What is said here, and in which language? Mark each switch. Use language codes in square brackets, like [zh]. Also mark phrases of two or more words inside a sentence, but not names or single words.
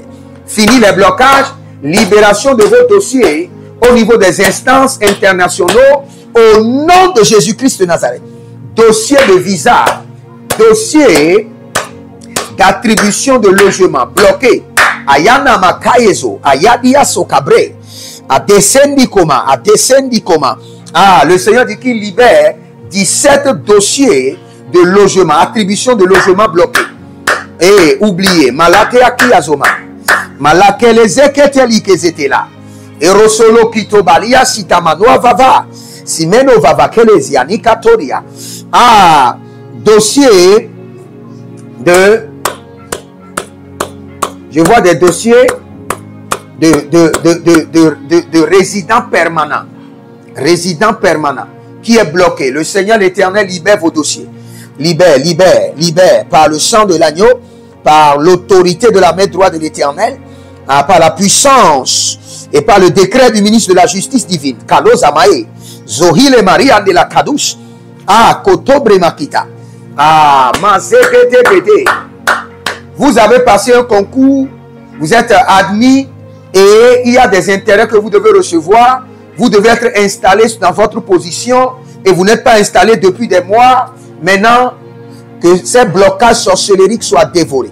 [fr] Fini les blocages, libération de vos dossiers au niveau des instances internationaux au nom de Jésus-Christ de Nazareth. Dossier de visa, dossier d'attribution de logement bloqué. Ayana makayezo, ayadia sokabre, a descendi koma, Ah, le Seigneur dit qu'il libère 17 dossiers de logement, attribution de logement bloqué. Et oubliez, Malakia Kiazoma, Malakelezeketeli Kezetela, Erosolo Kitobalia Sitamanoa Vava, Simeno Vava Kelezia Nikatoria. Ah, dossier de. Je vois des dossiers de résidents permanents. Résident permanent qui est bloqué. Le Seigneur l'Éternel libère vos dossiers. Libère, libère, libère par le sang de l'agneau, par l'autorité de la main droite de l'Éternel, par la puissance et par le décret du ministre de la justice divine. Kalos Amae, Zohile Maria de la Kadouche, Kotobre Makita, Mazekete. Vous avez passé un concours, vous êtes admis et il y a des intérêts que vous devez recevoir. Vous devez être installé dans votre position et vous n'êtes pas installé depuis des mois. Maintenant, que ces blocages sorcelleriques soient dévorés.